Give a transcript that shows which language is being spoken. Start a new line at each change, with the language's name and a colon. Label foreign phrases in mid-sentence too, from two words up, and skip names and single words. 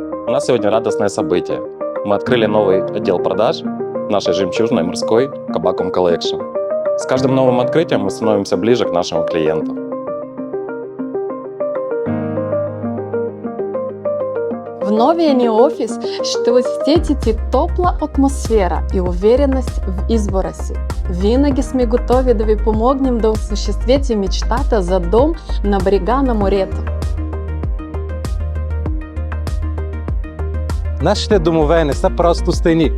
Russian: У нас сегодня радостное событие. Мы открыли новый отдел продаж нашей жемчужной морской Kabacom Collection. С каждым новым открытием мы становимся ближе к нашему клиенту.
Bulgarian: В новия ни офис ще усетите топла атмосфера и увереност в избора си. Винаги сме готови да ви помогнем да осъществите мечтата за дом на брега на морето. Нашите домове не са просто стени.